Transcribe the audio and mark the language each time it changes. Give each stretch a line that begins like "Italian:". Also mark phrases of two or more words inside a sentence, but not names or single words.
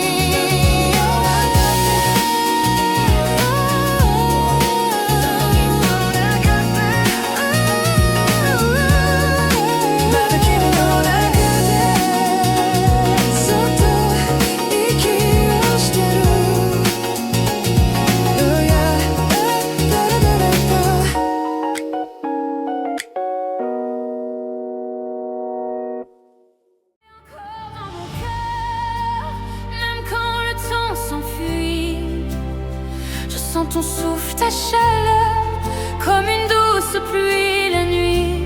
Japanese: まだ君の中でそっと息をしてる
English: Oh yeah
Japanese: ラララララ
French: Même quand le temps s'enfuit, je sens ton souffle, ta chaleur, comme une douce pluie la nuit.